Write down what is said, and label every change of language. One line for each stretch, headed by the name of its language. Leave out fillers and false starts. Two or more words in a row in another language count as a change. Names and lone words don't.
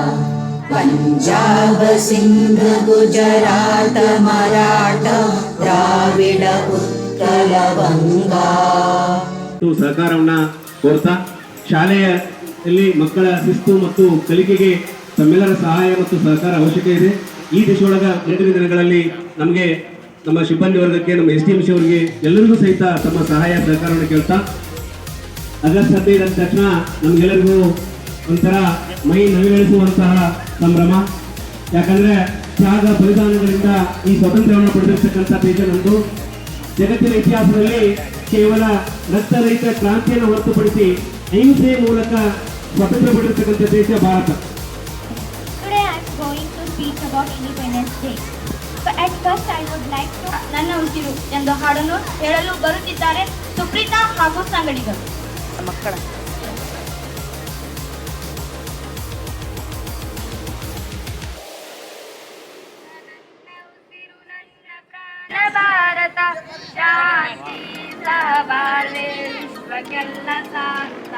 Hindi: पंजाब सिंध गुजरात मराठा द्राविड उत्कल बंगा।
Kannada: ಸಹಕಾರವನ್ನ ಕೋರ್ತಾ ಶಾಲೆಯಲ್ಲಿ ಮಕ್ಕಳ ಶಿಸ್ತು ಮತ್ತು ಕಲಿಕೆಗೆ ತಮ್ಮೆಲ್ಲರ ಸಹಾಯ ಮತ್ತು ಸಹಕಾರ ಅವಶ್ಯಕ ಇದೆ. ಈ ದಿಶೆಯೊಳಗ ಮುಂದಿನ ದಿನಗಳಲ್ಲಿ ನಮಗೆ ನಮ್ಮ ಸಿಬ್ಬಂದಿ ವರ್ಗಕ್ಕೆ, ನಮ್ಮ STMC ಅವರಿಗೆ ಎಲ್ಲರಿಗೂ ಸಹಿತ ತಮ್ಮ ಸಹಾಯ ಸಹಕಾರವನ್ನು ಕೇಳ್ತಾ, ಆಗಸ್ಟ್ 15 ಅಂದ ತಕ್ಷಣ ನಮ್ಗೆಲ್ಲರಿಗೂ ಒಂಥರ ಮೈ ನವಿಗಳಿಸುವಂತಹ ಸಂಭ್ರಮ. ಯಾಕಂದ್ರೆ ತ್ಯಾಗ ಬಲಿದಾನಗಳಿಂದ ಈ ಸ್ವಾತಂತ್ರ್ಯವನ್ನು ಪಡೆದಿರ್ತಕ್ಕಂಥ ದೇಶ ನಮ್ಮದು. ಜಗತ್ತಿನ ಇತಿಹಾಸದಲ್ಲಿ ಕೇವಲ ರಕ್ತರಹಿತ ಕ್ರಾಂತಿಯನ್ನು ಹೊರತುಪಡಿಸಿ ಅಹಿಂಸೆಯ ಮೂಲಕ ಸ್ವಾತಂತ್ರ್ಯ ಪಡೆದಿರ್ತಕ್ಕಂಥ ದೇಶ ಭಾರತ.
English: Today I am going to speak about Independence Day. But at first I would like to
Kannada: ನನ್ನ ಉಸಿರು ಎಂದು ಹಾಡನ್ನು ಹೇಳಲು ಬರುತ್ತಿದ್ದಾರೆ ಸುಪ್ರೀತಾ ಹಾಗೂ ಸಂಗಡಿಗರು. ಮಕ್ಕಳ ಭಾರತ ಶಾಂತಿ ಸಹಬಾಳ್ವೆ ವಿಶ್ವಕ್ಕೆಲ್ಲ ಸಾರ್ಥ.